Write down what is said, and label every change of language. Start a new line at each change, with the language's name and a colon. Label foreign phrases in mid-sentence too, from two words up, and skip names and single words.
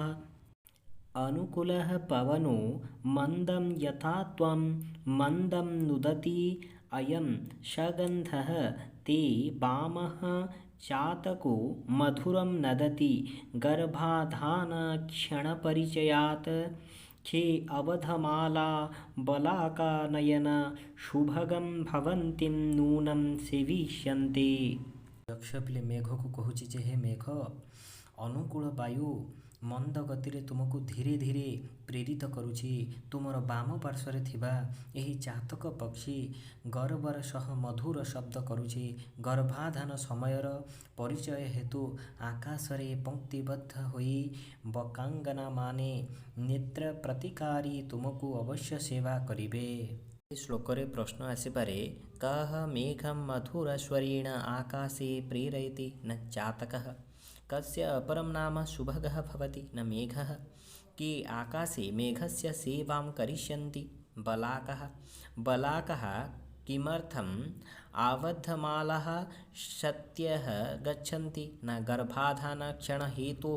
Sanskrit: अनुकूलः पवनो मन्दं यथा त्वं मन्दं नुदति अयं शगन्धः ते वामः चातको मधुरं नदति गर्भाधानक्षणपरिचयात् खे अवधमाला बलाका नयन शुभगं भवन्तीं नूनं सेविष्यन्ते।
Odia: ଯକ୍ଷ ପିଲେ ମେଘକୁ କହୁଛି ଯେ, ହେ ମେଘ ଅନୁକୂଳ ବାୟୁ ମନ୍ଦ ଗତିରେ ତୁମକୁ ଧୀରେ ଧୀରେ ପ୍ରେରିତ କରୁଛି। ତୁମର ବାମ ପାର୍ଶ୍ୱରେ ଥିବା ଏହି ଚାତକ ପକ୍ଷୀ ଗର୍ବର ସହ ମଧୁର ଶବ୍ଦ କରୁଛି। ଗର୍ଭାଧାନ ସମୟର ପରିଚୟ ହେତୁ ଆକାଶରେ ପଙ୍କ୍ତିବଦ୍ଧ ହୋଇ ବକାଙ୍ଗନାମାନେ ନେତ୍ର ପ୍ରତିକାରୀ ତୁମକୁ ଅବଶ୍ୟ ସେବା କରିବେ। ଶ୍ଲୋକରେ ପ୍ରଶ୍ନ ଆସିପାରେ,
Sanskrit: କଃ ମେଘଂ ମଧୁରସ୍ୱରେଣ ଆକାଶେ ପ୍ରେରୟତି न चातकः कस्य अपरं नाम शुभगः भवति न मेघः के आकाशे मेघस्य सेवां करिष्यन्ति बलाकः। बलाकः किमर्थम् आबद्धमालाः सत्यः गच्छन्ति न गर्भाधानक्षणहेतोः।